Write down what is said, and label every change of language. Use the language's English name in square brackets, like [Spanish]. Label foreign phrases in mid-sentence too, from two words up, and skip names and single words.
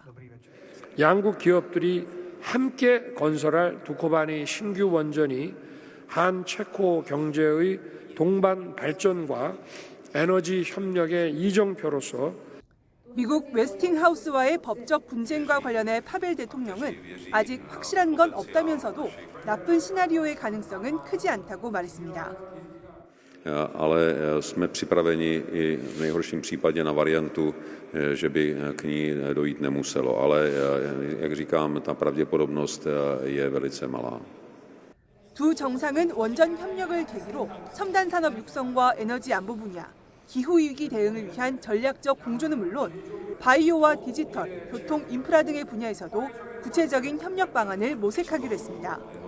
[Korean] 양국 기업들이 함께 건설할 두코바니 신규 원전이 한 체코 경제의 동반 발전과 에너지 협력의 이정표로서 미국 웨스팅하우스와의 법적 분쟁과 관련해 파벨 대통령은 아직 확실한 건 없다면서도 나쁜 시나리오의 가능성은 크지 않다고 말했습니다. [Czech] Ale jsme připraveni i v nejhorším případě na variantu, že by k ní dojít nemuselo. Ale jak říkám, ta pravděpodobnost je velice malá. [Korean] 두 정상은 원전 협력을 계기로 첨단 산업 육성과 에너지 안보 분야, 기후위기 대응을 위한 전략적 공조는 물론 바이오와 디지털, 교통, 인프라 등의 분야에서도 구체적인 협력 방안을 모색하기로 했습니다.